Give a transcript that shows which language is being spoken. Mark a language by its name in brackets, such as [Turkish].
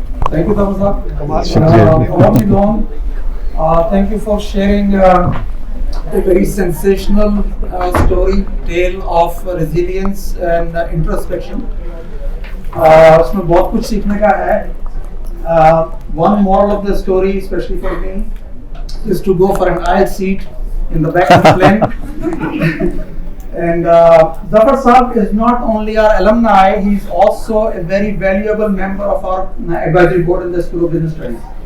[English] Thank you, Thomas. Won't be long. Thank you for sharing a very sensational story, tale of resilience and introspection. [Hindi] उसमें बहुत कुछ सीखने का है. [English] One moral of the story, especially for me, is to go for an aisle seat in the back of the plane. And Zafar Saab is not only our alumni, he is also a very valuable member of our advisory board in the School of Business Studies.